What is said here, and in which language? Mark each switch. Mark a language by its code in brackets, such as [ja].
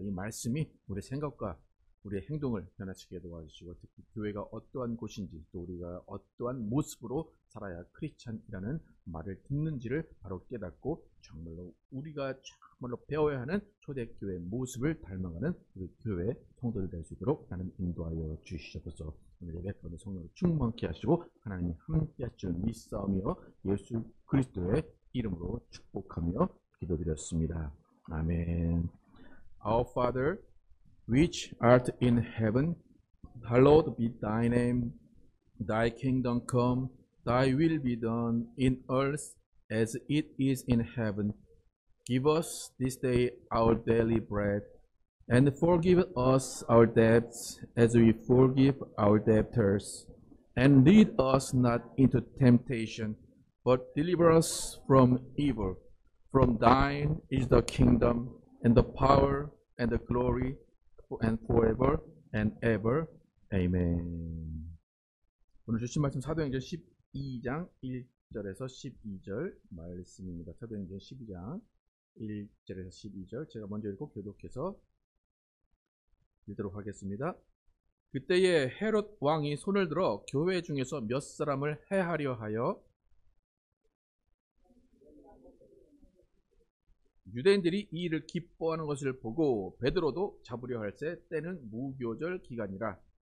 [ko] 이 말씀이 우리 생각과 우리의 행동을 변화시키게 도와주시고 특히 교회가 어떠한 곳인지 또 우리가 어떠한 모습으로 살아야 크리스찬이라는 말을 듣는지를 바로 깨닫고 정말로 우리가 정말로 배워야 하는 초대교회의 모습을 닮아가는 우리 교회 성도들 될 수 있도록 하나님 인도하여 주시옵소서. 오늘 예배 가운데 성령을 충만케 하시고 하나님이 함께 하실 줄 믿사오며 예수 그리스도의 이름으로 축복하며 기도드렸습니다. 아멘. [en] Our Father, which art in heaven, hallowed be thy name. Thy kingdom come, thy will be done in earth as it is in heaven. Give us this day our daily bread, and forgive us our debts as we forgive our debtors. And lead us not into temptation, but deliver us from evil. From thine is the kingdom, and the power, and the glory, and forever and ever. Amen. [ko] 오늘 주신 말씀 사도행전 12장 1절에서 12절 말씀입니다. 사도행전 12장 1절에서 12절 제가 먼저 읽고 교독해서 읽도록 하겠습니다. 그때에 헤롯 왕이 손을 들어 교회 중에서 몇 사람을 해하려 하여 유대인들이 이 일을 기뻐하는 것을 보고 베드로도 잡으려 할새 때는 무교절 기간이라.